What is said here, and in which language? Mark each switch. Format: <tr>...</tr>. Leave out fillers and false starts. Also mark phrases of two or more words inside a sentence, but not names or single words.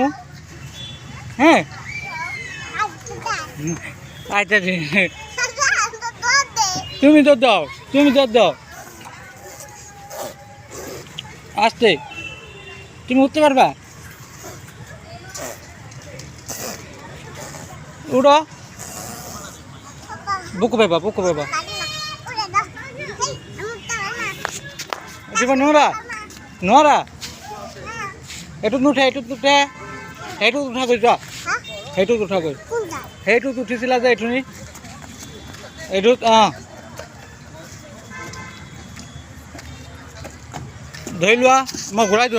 <bn>হ্যাঁ আচ্ছা তুমি দৌড় দাও আসতে তুমি উঠতে পারবা।</bn> <as>উড়ো বুকু পাইবা উঠিব নোৱাৰা এইটোত নুঠে সেইটোত উঠাগৈ যোৱা সেইটোত উঠাগৈ সেইটোত উঠিছিলা যে এইঠুনি এইটোত ধৰি লোৱা মই ঘূৰাই দিওঁ।</as>